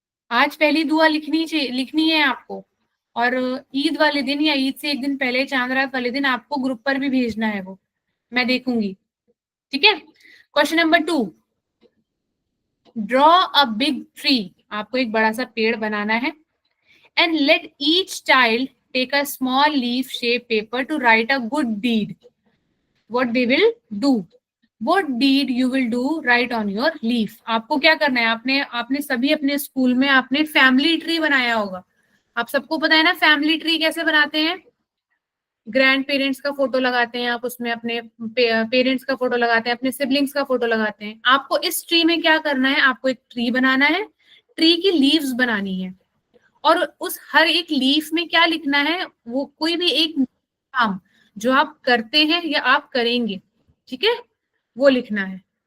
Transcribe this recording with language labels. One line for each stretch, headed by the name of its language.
Hindi: आज पहली दुआ लिखनी है आपको, और ईद वाले दिन या ईद से एक दिन पहले चांद रात वाले दिन आपको ग्रुप पर भी भेजना है, वो मैं देखूंगी. ठीक है.
English: Question number 2, draw a big tree.
Hindi: आपको एक बड़ा सा पेड़ बनाना है.
English: And let each child take a small leaf shape paper to write a good deed. What they will do? What deed you will do write on your leaf.
Hindi: आपको क्या करना है, आपने सभी अपने स्कूल में आपने फैमिली ट्री बनाया होगा. आप सबको पता है ना फैमिली ट्री कैसे बनाते हैं. ग्रैंड पेरेंट्स का फोटो लगाते हैं आप, उसमें अपने पेरेंट्स का फोटो लगाते हैं, अपने सिबलिंग्स का फोटो लगाते हैं. आपको इस ट्री में क्या करना है, आपको एक ट्री बनाना है, ट्री की लीव्स बनानी है, और उस हर एक लीफ में क्या लिखना है, वो कोई भी एक काम जो आप करते हैं या आप करेंगे, ठीक है, वो लिखना है.